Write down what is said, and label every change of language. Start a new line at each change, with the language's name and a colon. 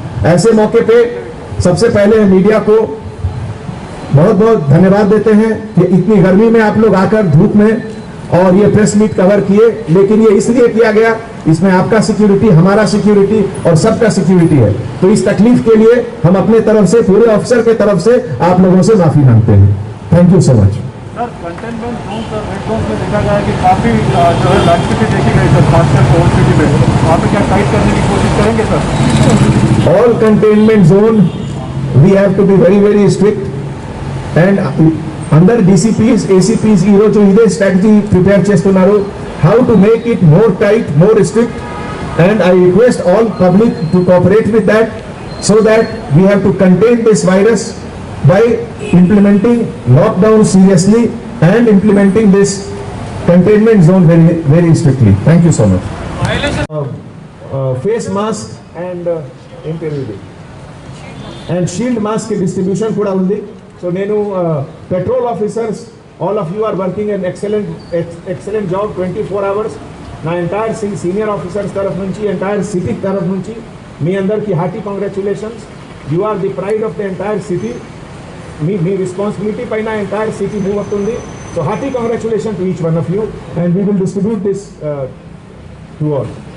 Hindi: ऐसे मौके पे सबसे पहले मीडिया को बहुत बहुत धन्यवाद देते हैं कि इतनी गर्मी में आप लोग आकर धूप में और ये प्रेस मीट कवर किए, लेकिन ये इसलिए किया गया, इसमें आपका सिक्योरिटी, हमारा सिक्योरिटी और सबका सिक्योरिटी है। तो इस तकलीफ के लिए हम अपने तरफ से, पूरे ऑफिसर के तरफ से आप लोगों से माफी मांगते हैं।
English: Thank you so much.
Hindi: Sir containment zone sir red zone में देखा गया है कि काफ़ी जो है लाइटिविटी देखी गई सर, खासकर ओल्ड सिटी में। वहाँ पे क्या टाइट करने की कोशिश करेंगे sir?
English: All containment zone, we have to be very, very strict. And under
Telugu: DCPs, ACPs, ఈరోజు ఇదే స్ట్రాటజీ ప్రిపేర్ చేస్తున్నారు.
English: How to make it more tight, more strict. And I request all public to cooperate with that so that we have to contain this virus by implementing lockdown seriously and implementing this containment zone very, very strictly. Thank you so much. Face mask and and shield mask distribution
Telugu: kuda undi.
English: So
Telugu: nenu
English: patrol officers, all of you are working an excellent job, 24 hours.
Telugu: నా entire senior officers తరఫు నుంచి, entire city తరఫు నుంచి మీ అందరికీ hearty congratulations.
English: You are the pride of the entire city.
Telugu: మీ responsibility పైన entire city move అవుతుంది.
English: So hearty congratulation to each one of you and we will distribute this to all.